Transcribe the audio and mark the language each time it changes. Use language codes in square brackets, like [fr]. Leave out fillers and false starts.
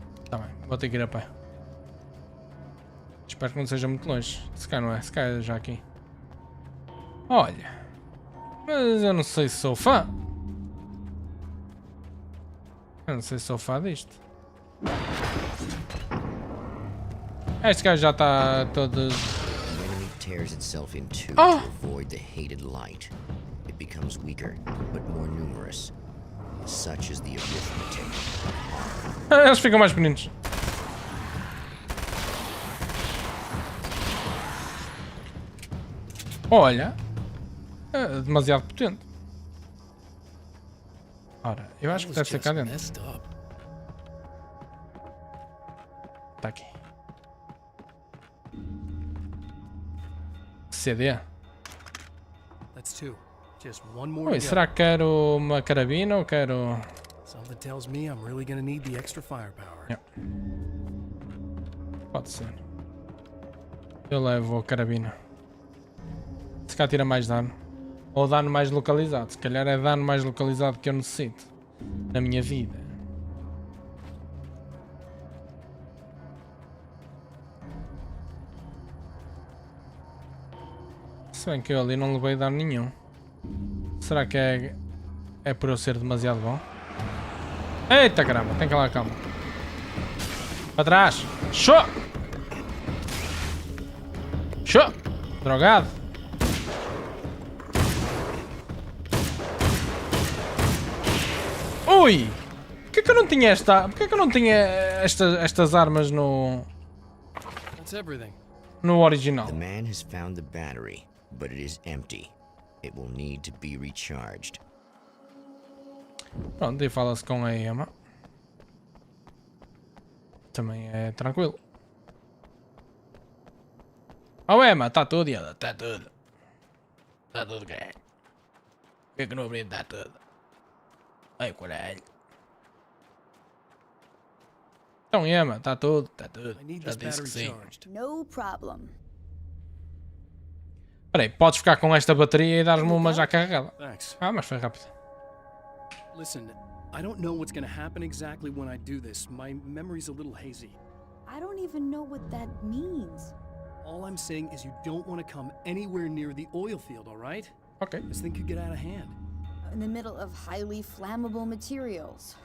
[pt] Tá bem, vou ter que ir a pé. Espero que não seja muito longe. Se calhar não é, se calhar é já aqui. Olha. Mas eu não sei se sou fã. Eu não sei se sou fã disto. Este gajo já está todo... [en] The enemy tears itself in two Oh! to avoid the hated light. It becomes weaker, but more numerous. Such is the arithmetic. [pt] Eles ficam mais pequeninos. Olha. É demasiado potente. Ora, eu acho que deve ser cá dentro. Está aqui. CD. [en] That's two. Just one more. [pt] Oi, será que quero uma carabina ou quero... [en] Something tells me I'm really gonna need the extra firepower. Yeah. [pt] Pode ser. Eu levo a carabina. Se cá tira mais dano. Ou dano mais localizado. Se calhar é dano mais localizado que eu necessito. Na minha vida. Se bem que eu ali não levei dano nenhum. Será que é por eu ser demasiado bom? Eita caramba, tem que lá calma. Para trás. Show! Show! Drogado. Ui! Porquê que eu não tinha esta... Porquê que eu não tinha estas armas no... [en] That's everything. [pt] No original? [en] The man has found the battery, but it is empty. It will need to be recharged. [pt] Pronto, e fala-se com a Emma. Também é tranquilo. Oh Emma, está tudo, ela, está tudo. Está tudo, caralho. Por que é que não abri? Está tudo. Ai, caralho. Então Emma, está tudo, está tudo. [en] I need [pt] Já [en] this [pt] disse que [en] battery [pt] sim. [en] charged. No problem. [pt] Espera aí, podes ficar com esta bateria e dar-me uma já carregada. [en] Thanks. [pt] Ah, mas foi rápido. [en] Listen, I don't know what's gonna happen exactly when I do this. My memory's a little hazy. I don't even know what that means. All I'm saying is you don't want to come anywhere near the oil field, all right? Ok. This thing could get out of hand. In the middle of highly flammable materials.